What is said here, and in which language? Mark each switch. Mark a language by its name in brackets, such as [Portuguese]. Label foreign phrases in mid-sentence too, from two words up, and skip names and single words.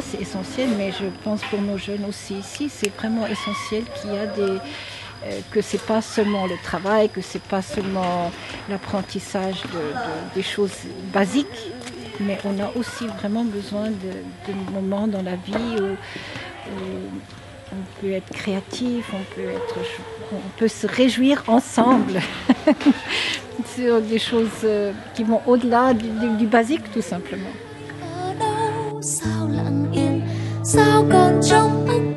[French] c'est essentiel, mais je pense pour nos jeunes aussi ici, c'est vraiment essentiel qu'il y a que c'est pas seulement le travail, que c'est pas seulement l'apprentissage des choses basiques, mais on a aussi vraiment besoin de moments dans la vie où on peut être créatif, on peut se réjouir ensemble. sur des choses qui vont au-delà du basique, tout simplement. [Vietnamese] Ở đâu sao lặng yên, sao còn trống